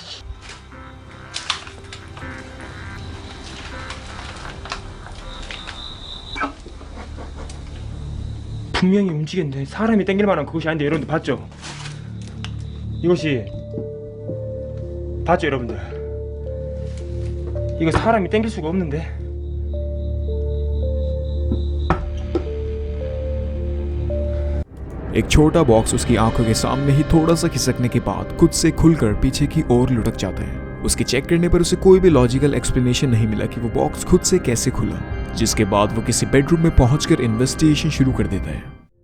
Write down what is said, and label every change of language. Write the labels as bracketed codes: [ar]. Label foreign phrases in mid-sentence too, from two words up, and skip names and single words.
[ko] 분명히 움직였는데 사람이 땡길 만한 그것이 아닌데 여러분들 봤죠? 이것이 봤죠 여러분들? 이거 사람이 땡길 수가 없는데 [hi] एक छोटा बॉक्स उसकी आंखों के सामने ही थोड़ा सा खिसकने के बाद खुद से खुलकर पीछे की ओर लुढ़क जाता है। उसके चेक करने पर उसे कोई भी [en] logical explanation [hi] नहीं मिला कि वो बॉक्स खुद से कैसे खुला, जिसके बाद वो किसी बेडरूम में पहुंचकर इन्वेस्टिगेशन शुरू कर देता है।